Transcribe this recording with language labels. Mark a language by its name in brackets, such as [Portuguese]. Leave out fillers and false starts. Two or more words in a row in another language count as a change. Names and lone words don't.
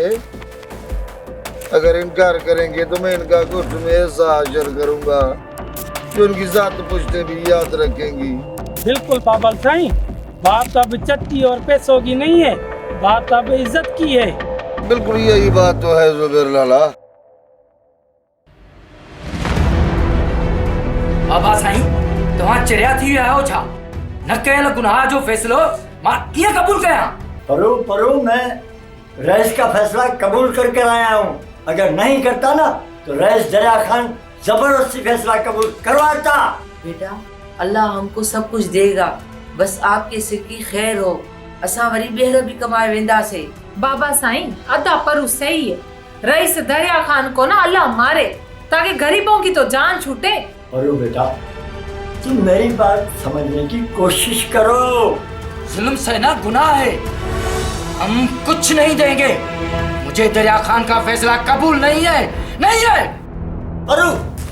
[Urdu] اگر انکار کریں گے تو میں انکا گٹ میں ایسا حاضر کروں گا جو انکی سات پشتیں بھی یاد رکھیں گی. بالکل بابل سائیں، بات اب چٹی اور پیسوں کی نہیں ہے، بات اب عزت کی ہے. بالکل یہی بات تو ہے زبیر لالہ. [Sindhi] बाबा साईं, तव्हां चिरिया थी विया आहियो छा? न कयल गुनाह जो फैसलो मां कीअं कबूल कयां? [Urdu] پرو میں رئیس کا فیصلہ قبول کرکے آیا ہوں. اگر نہیں کرتا نا تو رئیس دریا خان زبردستی فیصلہ قبول کرواتا. بیٹا، اللہ ہمکو سب کچھ دے گا، بس آپکے سر کی خیر ہو. [Sindhi] असां वरी ॿीहर भी कमाए वेंदासीं। [Urdu] بابا سائیں، ادا پر صحیح ہے، رئیس دریا خان کو نا اللہ مارے تاکہ غریبوں کی تو جان چھوٹے. پرو بیٹا، تم میری بات سمجھنے کی کوشش کرو. ظلم سہنا گناہ ہے، ہم کچھ نہیں دیں گے. مجھے دریا خان کا فیصلہ قبول نہیں ہے، نہیں ہے.